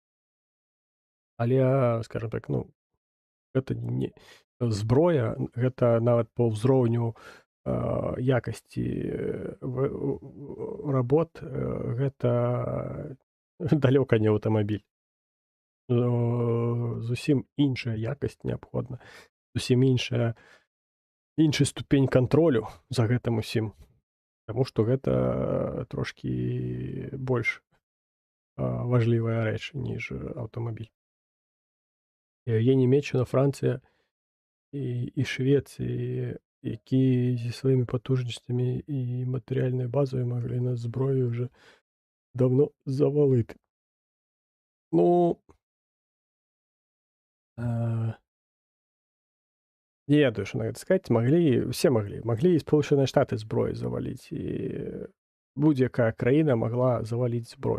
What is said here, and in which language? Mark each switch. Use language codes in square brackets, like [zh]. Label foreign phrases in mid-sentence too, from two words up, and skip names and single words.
[be] Але, скажем так, ну, гэта не зброя, гэта нават па ўзроўню якасці работ, гэта далёка не аўтамабіль. Зусім іншая якасць неабходна, зусім іншы ступень кантролю за гэтым усім. Таму што гэта трошкі больш важлівая рэч, ніж аўтамабіль. [uk] Є Німеччина, Франція і Швеція, які зі сваімі потужнасцямі і [be] матэрыяльнай базай маглі нас зброёй [uk] уже давно завалити. [be] Ну, э, не ведаю, што на гэта сказаць. Усе маглі. Маглі і Сполучаныя Штаты зброяй заваліць, і будь-якая краіна магла заваліць зброю.